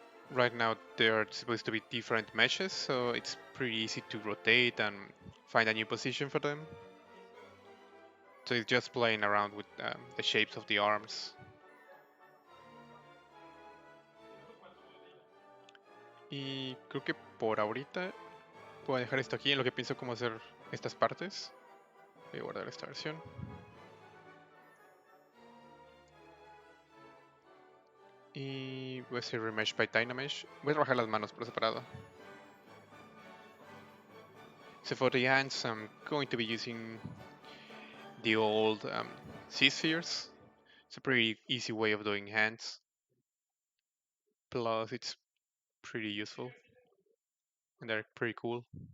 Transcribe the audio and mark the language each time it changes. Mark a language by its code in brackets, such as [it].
[en] Right now they are supposed to be different meshes, so it's pretty easy to rotate and find a new position for them. So it's just playing around with the shapes of the arms. [es] Y creo que por ahorita voy a dejar esto aquí en lo que pienso cómo hacer estas partes. Voy a guardar esta versión. Y voy a hacer Remesh by Dynamesh. Voy a trabajar las manos por separado. [en] So for the hands, I'm going to be using the old ZSheres. It's a pretty easy way of doing hands. Plus, it's pretty useful. And they're pretty cool.